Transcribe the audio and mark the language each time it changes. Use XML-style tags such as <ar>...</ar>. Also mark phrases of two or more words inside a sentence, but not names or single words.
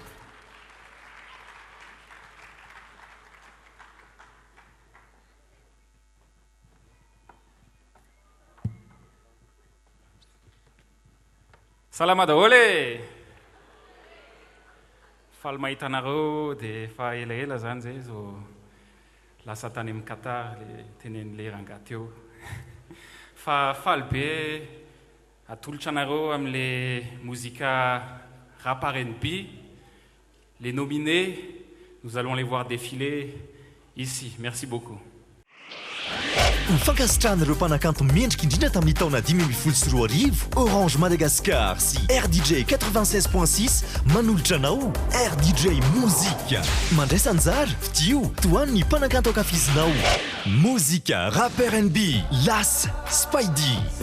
<mg>Salama daholo e. Faly mahita anareo dia fa elaela zany zay zo lasa tany amin'ny Qatar le tenen'le rangahy teo. Fa faly be atolotra anareo amin'le mozika rap R&B.</mg> <fr>Les nominés, nous allons les voir défiler ici. Merci beaucoup.</fr> <mg>Mifankasitrahana ireo mpanakanto mendrika indrindra tamin'ny taona 2024 Orange Madagascar sy RDJ 96.6 manolotra anao RDJ Mozika. Mandray sanjary fidio toany ny mpanakanto ankafizinao. Mozika, rap R&B, Las, Spidey.</mg>